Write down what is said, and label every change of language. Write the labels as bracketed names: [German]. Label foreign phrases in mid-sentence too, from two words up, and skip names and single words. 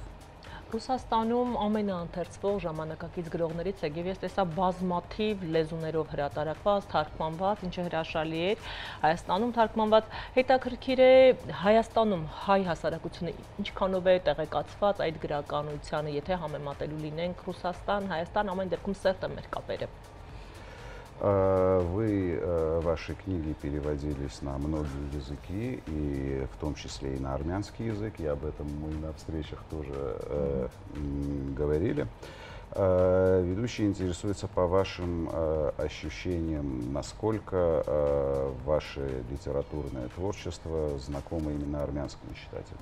[Armenian] Ռուսաստանում ամենաընթերցվող ժամանակակից գրողներից եք և ես տեսա բազմաթիվ լեզուներով հրատարակված, թարգմանված, ինչը հրաշալի էր, Հայաստանում թարգմանված, հետաքրքիր է Հայաստանում հայ հասարակությունը ինչքանով է տեղեկացված այդ գրականությանը, եթե համեմատելու լինենք Ռուսաստան, Հայաստան, ամեն դեպքում սերտ է մեր կապերը։ [Russian] Вы, ваши книги переводились на многие языки, и в том числе и на армянский язык, и об этом мы на встречах тоже говорили. Ведущий интересуется по вашим ощущениям, насколько ваше литературное творчество знакомо именно армянскому читателю?